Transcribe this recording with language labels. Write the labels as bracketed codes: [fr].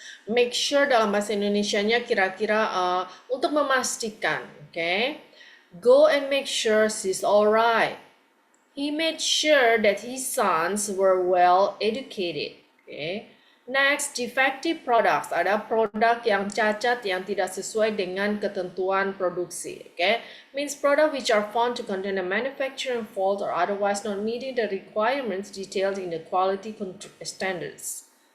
[en] Make sure [id] dalam bahasa Indonesianya kira-kira untuk memastikan, okay? [en] Go and make sure she's alright. He made sure that his sons were well educated, okay? Next, defective products. [id] Ada produk yang cacat yang tidak sesuai dengan ketentuan produksi. [en] Okay, means product which are found to contain a manufacturing fault or otherwise not meeting the requirements detailed in the quality standards.